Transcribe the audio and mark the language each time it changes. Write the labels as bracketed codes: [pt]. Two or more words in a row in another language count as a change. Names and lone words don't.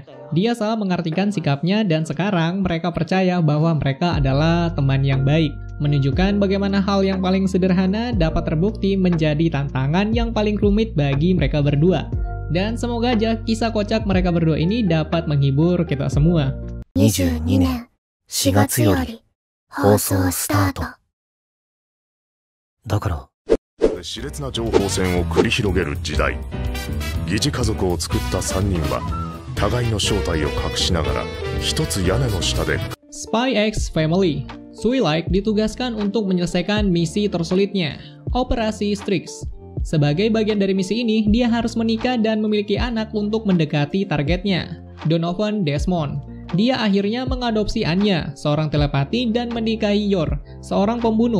[id] Dia salah mengartikan sikapnya dan sekarang mereka percaya bahwa mereka adalah teman yang baik. Menunjukkan bagaimana hal yang paling sederhana dapat terbukti menjadi tantangan yang paling rumit bagi mereka berdua. Dan semoga aja kisah kocak mereka berdua ini dapat menghibur kita semua. [ja] 22 年4月より放送スタート。だから、熾烈な情報戦を繰り広げる時代、疑似家族を作った3人は互いの正体を隠しながら一つ屋根の下で [id] Spy X Family. Twilight ditugaskan untuk menyelesaikan misi tersulitnya, Operasi Strix. Sebagai bagian dari misi ini, dia harus menikah dan memiliki anak untuk mendekati targetnya, Donovan Desmond. Dia akhirnya mengadopsi Anya, seorang telepati, dan menikahi Yor, seorang pembunuh.